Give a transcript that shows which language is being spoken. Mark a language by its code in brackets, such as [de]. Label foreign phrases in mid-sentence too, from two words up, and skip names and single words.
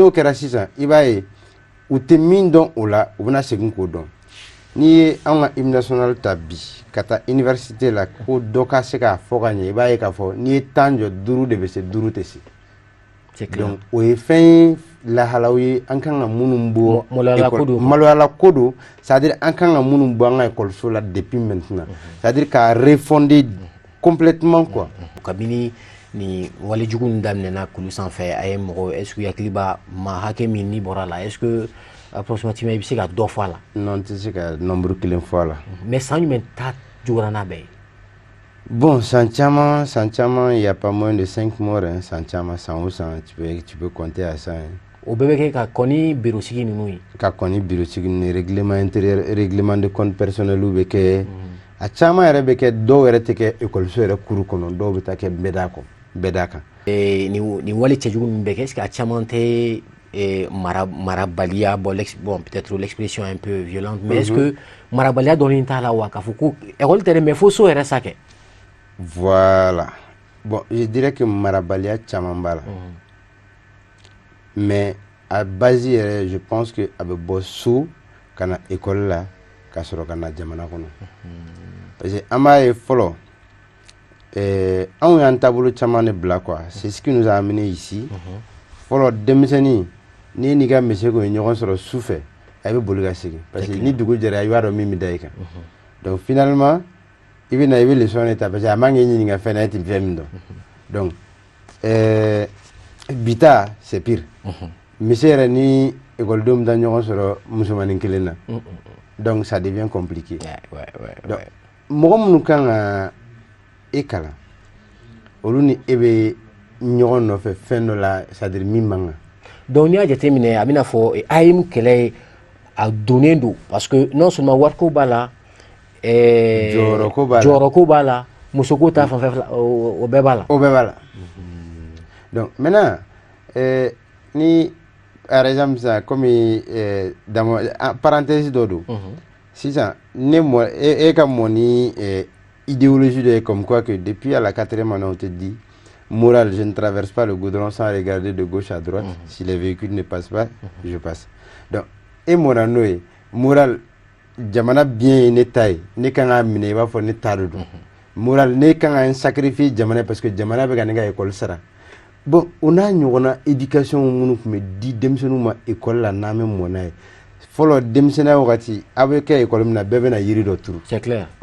[bm] n'o kɛra sisan i b'a ye u tɛ min dɔn o la u bɛna segin k'o dɔn n'i ye an ka [fr] hymne national [bm] ta bi ka taa université la ko dɔ ka se k'a fɔ ka ɲɛ i b'a ye k'a fɔ n'i ye 10 jɔ 5 de bɛ se 5 tɛ se donc o ye fɛn ye lahalaw ye an kan ka minnu bɔ maloyala ko don [fr] c'est à dire [bm] an kan ka minnu bɔ an ka école la [fr] depuis maintenant c'est à dire [bm] k'a [fr] refonder complètement quoi [bm] kabini ni walijugu ninnu daminɛna kulu sanfɛ a ye mɔgɔ [fr] est ce que [bm] hakili b'a ma hakɛ min ni bɔra la [fr] est ce que approximativement [bm] i bɛ se ka dɔ fɔ a la non n tɛ se ka nombre kelen fɔ a la mais san jumɛn ta juguyara n'a bɛɛ ye [fr] bon [bm] san caman [fr] il y a pas moins de 5 morts hein, [bm] san caman san o san [fr] tu peux compter à ça hein. [bm] O bɛɛ bɛ kɛ ka kɔni bureau sigi ninnu ye ka kɔni bureau sigi ni [fr] règlement intérieur règlement de compte personnel [bm] bɛ kɛ a caman yɛrɛ bɛ kɛ dɔw yɛrɛ tɛ kɛ école yɛrɛ kuru kɔnɔ dɔw bɛ taa kɛ bɛda kan ni wali cɛjugu ninnu bɛ kɛ [fr] est ce que [bm] a caman tɛ marabaliya [fr] bon peut-être l'expression un peu violente mais est ce que [bm] marabaliya dɔɔni t'a la wa k'a fɔ ko école tɛ dɛ mais fo so yɛrɛ sa kɛ [fr] voilà bon je dirais que [bm] marabaliya caman b'a la [fr] mais à base [bm] yɛrɛ [fr] je pense que [bm] a bɛ bɔ so ka na école la ka sɔrɔ ka na jamana kɔnɔ [fr] parce que [bm] an b'a ye fɔlɔ anw y'an taabolo caman de bila [fr] quoi c'est ce qui nous a amené ici [bm] fɔlɔ denmisɛnnin n'i n'i ka miseko ye ɲɔgɔn sɔrɔ su fɛ a bɛ boli ka segin [fr] parce que [bm] ni dugu jɛra i b'a dɔn min bɛ da i kan [fr] donc finalement [bm] i bɛ na i bɛ leçon de ta [fr] parce que [bm] a man k'i ɲininka fɛn na e tɛ fɛn min dɔn donc bita [fr] c'est pire [bm] misi yɛrɛ ni écoledenw bɛ taa ɲɔgɔn sɔrɔ musomanin kelen na [fr] donc ça devient compliqué donc [bm] mɔgɔ minnu kan ka e kalan olu ni e bɛ ɲɔgɔn nɔfɛ fɛn dɔ la [fr] c'est à dire [bm] min man kan donc n'i y'a jateminɛ a bɛna fɔ AEM kɛlɛ a donnen don [fr] parce que non seulement [bm] wariko b'a la jɔyɔrɔko b'a la musoko ta fanfɛ o bɛɛ b'a la [fr] donc maintenant ni par exemple ça comme dans parenthèse [bm] dɔ don sisan ne mɔ e ka mɔ ni [fr] idéologie de comme quoi que depuis à la 4e année on te dit morale je ne traverse pas le goudron sans regarder de gauche à droite si les véhicules ne passent pas je passe donc [bm] e mɔna n'o ye morale jamana bien ye ne ta ye ne kan ka minɛ i b'a fɔ ne ta de don morale ne kan ka n sacrifier jamana [fr] parce que [bm] jamana bɛ ka ne ka école sara bon o n'a ɲɔgɔnna éducation minnu tun bɛ di denmisɛnninw ma école la n'an bɛ mɔ n'a ye fɔlɔ denmisɛnninya wagati a bɛ kɛ école min na bɛɛ bɛ na yiri dɔ turu